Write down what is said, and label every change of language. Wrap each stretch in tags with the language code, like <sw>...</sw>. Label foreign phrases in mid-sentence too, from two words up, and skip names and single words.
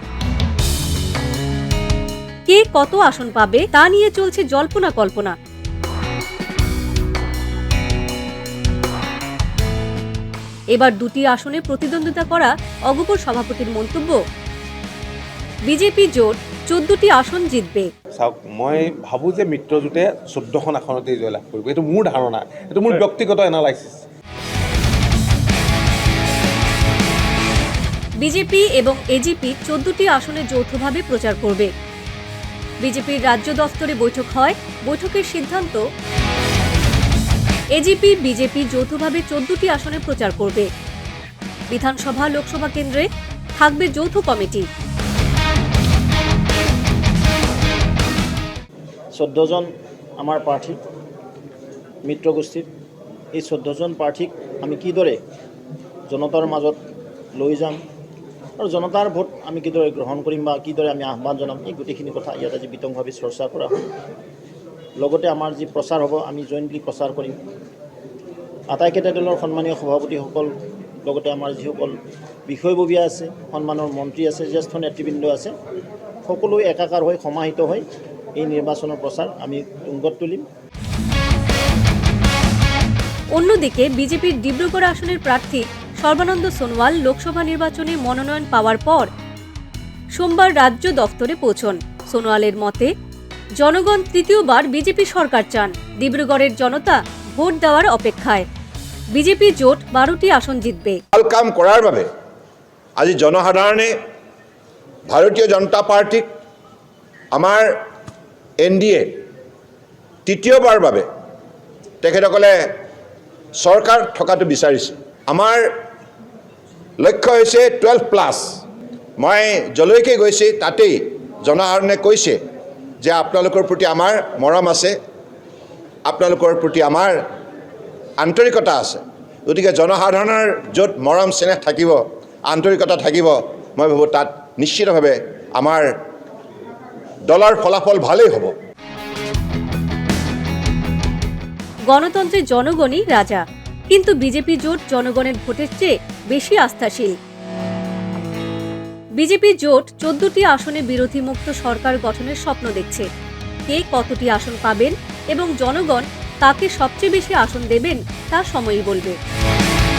<bn>কে কত আসন পাবে তা নিয়ে চলছে জল্পনা কল্পনা। এবার 2টি আসনে প্রতিদ্বন্দ্বিতা করা অগপর সভাপতির মন্তব্য, বিজেপি জোট 14টি আসন জিতবে।</bn> <as>মই ভাবো যে মিত্ৰজোঁটে 14খন আসনতেই জয়লাভ কৰিব। এইটো মোৰ ধাৰণা, এইটো মোৰ ব্যক্তিগত এনালাইসিস।</as> <bn>বিজেপি এবং এজিপি 14টি আসনে যৌথভাবে প্রচার করবে। বিজেপির রাজ্য দফতরে বৈঠক হয়। বৈঠকের সিদ্ধান্ত, এজিপি বিজেপি যৌথভাবে 14টি আসনে প্রচার করবে। বিধানসভা লোকসভা কেন্দ্রে থাকবে যৌথ কমিটি।</bn> <as>14 জন আমার প্রার্থী মিত্ৰগোষ্ঠীৰ। এই 14 জন প্ৰাৰ্থীক আমি কিদৰে জনতাৰ মাজত লৈ যাম আৰু জনতাৰ ভোট আমি কিদৰে গ্ৰহণ কৰিম বা কিদৰে আমি আহ্বান জনাম, এই গোটেইখিনি কথা ইয়াত আজি বিতংভাৱে চৰ্চা কৰা হয়। লগতে আমাৰ যি প্ৰচাৰ হ'ব, আমি জইণ্টলি প্ৰচাৰ কৰিম। আটাইকেইটা দলৰ সন্মানীয় সভাপতিসকল, লগতে আমাৰ যিসকল বিষয়ববীয়া আছে, সন্মানৰ মন্ত্ৰী আছে, জ্যেষ্ঠ নেতৃবৃন্দ আছে, সকলো একাকাৰ হৈ সমাহিত হৈ এই নিৰ্বাচনৰ প্ৰচাৰ আমি তুংগত তুলিম।</as> <bn>অন্যদিকে বিজেপির ডিব্রুগড় আসনের প্রার্থী সর্বানন্দ সোনোয়াল লোকসভা নির্বাচনে মনোনয়ন পাওয়ার পর সোমবার রাজ্য দফতরে পৌঁছন। সোনোয়ালের মতে, জনগণ তৃতীয়বার বিজেপি সরকার চান। ডিব্রুগড়ের জনতা ভোট দেওয়ার অপেক্ষায়। বিজেপি জোট 12টি আসন জিতবে।</bn> <as>ভাল কাম কৰাৰ বাবে আজি জনসাধাৰণে ভাৰতীয় জনতা পাৰ্টিক, আমাৰ NDA তৃতীয়বাৰ বাবে তেখেতসকলে চৰকাৰ থকাটো বিচাৰিছে। আমাৰ লক্ষ্য হৈছে 12+। মই যলৈকে গৈছে তাতেই জনসাধাৰণে কৈছে যে আপোনালোকৰ প্ৰতি আমাৰ মৰম আছে, আপোনালোকৰ প্ৰতি আমাৰ আন্তৰিকতা আছে। গতিকে জনসাধাৰণৰ য'ত মৰম চেনেহ থাকিব, আন্তৰিকতা থাকিব, মই ভাবোঁ তাত নিশ্চিতভাৱে আমাৰ দলৰ ফলাফল ভালেই হ'ব।</as> <bn>গণতন্ত্রে জনগণই রাজা, কিন্তু বিজেপি জোট জনগণের ভোটের চেয়ে বেশি আস্থাশীল। বিজেপি জোট 14টি আসনে বিরোধী মুক্ত সরকার গঠনের স্বপ্ন দেখছে। কে কতটি আসন পাবেন এবং জনগণ কাকে সবচেয়ে বেশি আসন দেবেন তা সময়ই বলবে।</bn>